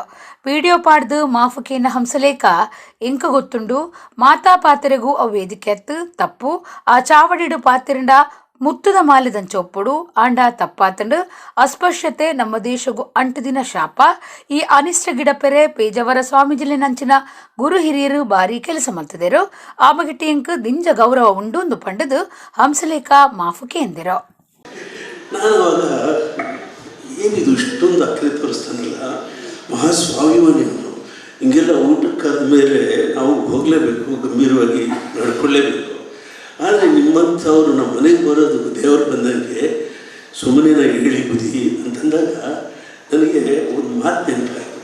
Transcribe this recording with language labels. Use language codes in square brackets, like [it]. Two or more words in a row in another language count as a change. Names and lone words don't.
[tcy] ವಿಡಿಯೋ ಪಾಡ್ದು ಮಾಫುಕೇನ ಹಂಸಲೇಖ ಎಂಕ ಗೊತ್ತುಂಡು ಮಾತಾ ಪಾತೆರೆಗೂ ಅವು ವೇದಿಕೆ ಅತ್ತು ತಪ್ಪು ಆ ಚಾವಡಿಡು ಪಾತೆರಂಡ ಮುತ್ತುದ ಮಾಲಿದಂಚೊಪ್ಪುಡು ಆಂಡ ತಪ್ಪಾತಂಡು ಅಸ್ಪಶ್ಯತೆ ನಮ್ಮ ದೇಶಗೂ ಅಂಟುದಿನ ಶಾಪ. ಈ ಅನಿಷ್ಟ ಗಿಡಪೆರೆ ಪೇಜಾವರ ಸ್ವಾಮೀಜಿಲಿನಂಚಿನ ಗುರು ಹಿರಿಯರು ಬಾರಿ ಕೆಲಸ ಮಲ್ತದೇರು. ಆ ಬಗೆಟಿ ಎಂಕ್ ದಿಂಜ ಗೌರವ ಉಂಡು ಒಂದು ಪಂಡದು ಹಂಸಲೇಖ ಮಾಫುಕೆ ಎಂದಿರೋ. [kn] ನಾನು ಏನಿದು ಇಷ್ಟೊಂದು ಅಕ್ರೆ ತೋರಿಸ್ತಾನಲ್ಲ, ಮಹಾಸ್ವಾಭಿಮಾನಿಯವರು ಹಿಂಗೆಲ್ಲ ಊಟಕ್ಕಾದ ಮೇಲೆ ನಾವು ಹೋಗಲೇಬೇಕು, ಗಂಭೀರವಾಗಿ ನಡ್ಕೊಳ್ಳೇಬೇಕು. ಆದರೆ ನಿಮ್ಮಂಥವ್ರು ನಮ್ಮ ಮನೆಗೆ ಬರೋದು ದೇವರು ಬಂದಂಗೆ ಸುಮ್ಮನೆ ಹೇಳಿ ಬುದ್ಧಿ ಅಂತಂದಾಗ ನನಗೆ ಒಂದು ಮಾತು ನೆನಪಾಯಿತು.